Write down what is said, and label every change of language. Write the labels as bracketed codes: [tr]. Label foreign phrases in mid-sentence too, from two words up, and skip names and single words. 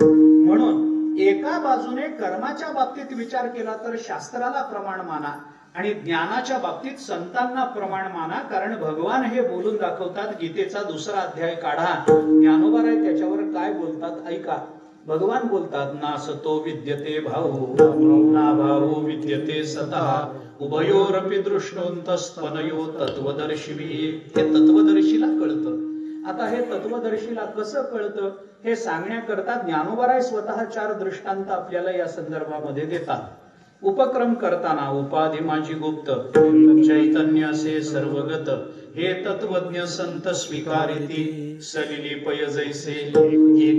[mr] म्हणून एका बाजूने कर्माच्या बाबतीत विचार केला तर शास्त्राला प्रमाण माना, आणि ज्ञानाच्या बाबतीत संतांना प्रमाण माना. कारण भगवान हे बोलून दाखवतात. गीतेचा 2रा अध्याय काढा, ज्ञानोबाराय त्याच्यावर काय बोलतात ऐका. भगवान बोलतात [sa] नासतो विद्यते भाऊ ना भाऊ विद्यते सतः उभयोरपि दृष्टोंतस्त्वनयो तत्वदर्शिवी. [mr] हे तत्वदर्शीला कळतं. आता हे तत्वदर्शीला कसं कळतं हे सांगण्याकरता ज्ञानोबराय स्वतः 4 दृष्टांत आपल्याला या संदर्भामध्ये देतात. उपक्रम करताना उपाधी माझी गुप्त चैतन्य असे सर्वगत हे तत्वज्ञ संत स्वीकारिती सलिली पय जैसे एक